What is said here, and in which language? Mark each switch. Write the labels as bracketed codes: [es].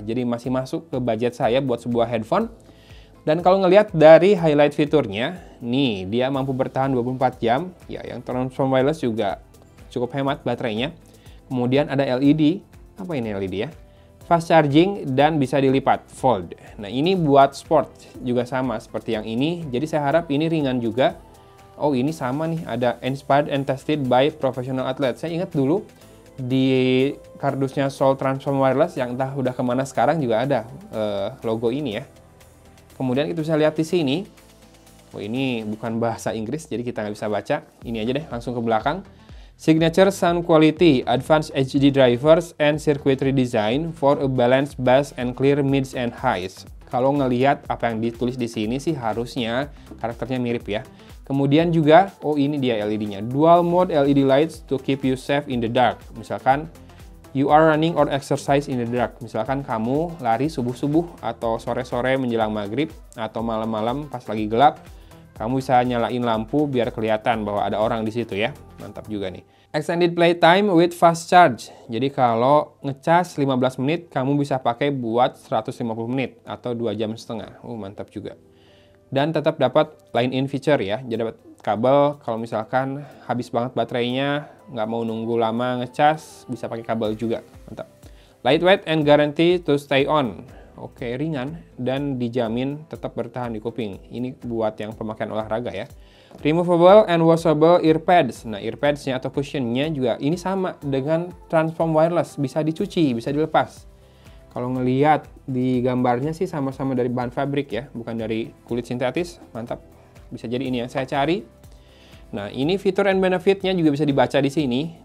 [id] Jadi masih masuk ke budget saya buat sebuah headphone. Dan kalau ngelihat dari highlight fiturnya, nih dia mampu bertahan 24 jam. Ya, yang Transform Wireless juga cukup hemat baterainya. Kemudian ada LED. Apa ini LED ya? Fast charging dan bisa dilipat, fold. Nah ini buat sport juga sama seperti yang ini. Jadi saya harap ini ringan juga. Oh ini sama nih, ada [en] inspired and tested by professional athlete. [id] Saya ingat dulu di kardusnya Soul Transform Wireless yang entah udah kemana sekarang juga ada logo ini ya. Kemudian kita bisa lihat di sini. Oh ini bukan bahasa Inggris jadi kita nggak bisa baca. Ini aja deh langsung ke belakang. [en] Signature sound quality, advanced HD drivers, and circuitry design for a balanced bass and clear mids and highs. [id] Kalau ngelihat apa yang ditulis di sini sih harusnya karakternya mirip ya. Kemudian juga, oh ini dia LED-nya. [en] Dual mode LED lights to keep you safe in the dark. Misalkan you are running or exercise in the dark. [id] Misalkan kamu lari subuh-subuh atau sore-sore menjelang maghrib atau malam-malam pas lagi gelap. Kamu bisa nyalain lampu biar kelihatan bahwa ada orang di situ ya. Mantap juga nih. [en] Extended playtime with fast charge. [id] Jadi kalau ngecas 15 menit, kamu bisa pakai buat 150 menit atau 2 jam setengah. Mantap juga. Dan tetap dapat line-in feature ya. Jadi dapat kabel kalau misalkan habis banget baterainya, nggak mau nunggu lama ngecas, bisa pakai kabel juga. Mantap. [en] Lightweight and guarantee to stay on. [id] Oke, ringan dan dijamin tetap bertahan di kuping. Ini buat yang pemakaian olahraga ya. [en] Removable and washable earpads. [id] Nah, earpads-nya atau cushionnya juga ini sama dengan Transform Wireless. Bisa dicuci, bisa dilepas. Kalau ngelihat di gambarnya sih sama-sama dari bahan fabrik ya, bukan dari kulit sintetis. Mantap. Bisa jadi ini yang saya cari. Nah, ini fitur and benefit-nya juga bisa dibaca di sini.